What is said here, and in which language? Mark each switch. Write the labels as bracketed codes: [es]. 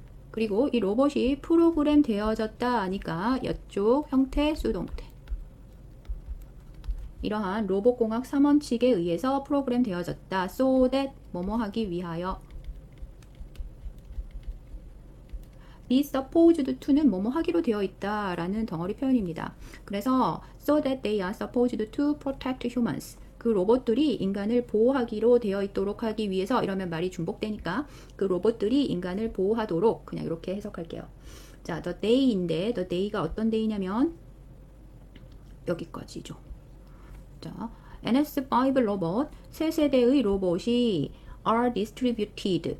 [ko] 그리고 이 로봇이 프로그램 되어졌다 하니까 이쪽 형태 수동태. 이러한 로봇공학 3원칙에 의해서 프로그램 되어졌다. so that 뭐뭐 하기 위하여. be supposed to는 뭐뭐 하기로 되어 있다 라는 덩어리 표현입니다. [en] 그래서 so that they are supposed to protect humans. [ko] 그 로봇들이 인간을 보호하기로 되어 있도록 하기 위해서 이러면 말이 중복되니까 그 로봇들이 인간을 보호하도록 그냥 이렇게 해석할게요. 자, the day인데 the day가 어떤 day냐면 여기까지죠. 자, NS5 로봇, 새 세대의 로봇이 [en] are distributed.